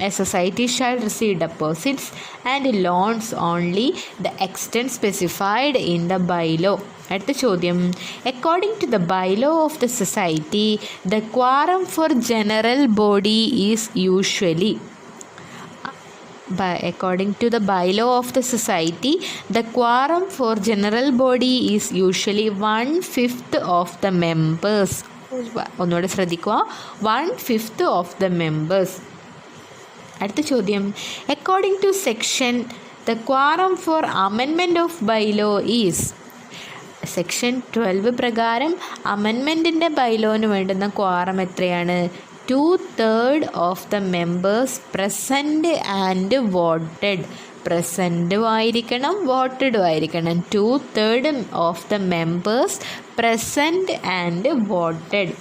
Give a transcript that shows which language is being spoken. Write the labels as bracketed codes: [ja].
[en] A society shall receive deposits and loans only the extent specified in the bylaw. [ml] അടുത്ത ചോദ്യം, [en] According to the bylaw of the society the quorum for general body is usually. According to the bylaw of the society, the quorum for general body is usually 1/5 of the members. [ml] ഒന്നുകൂടെ ശ്രദ്ധിക്കുക, [en] 1/5 of the members. [ml] അടുത്ത ചോദ്യം, [en] according to section, the quorum for amendment of bylaw is. [ml] Section 12 പ്രകാരം അമെൻമെൻറ്റിൻ്റെ ബൈലോന് വേണ്ടുന്ന quorum എത്രയാണ്? [en] 2/3 of the members present and voted. [ml] പ്രസൻറ്റും ആയിരിക്കണം, വോട്ടഡും ആയിരിക്കണം. [en] 2/3 of the members present and voted.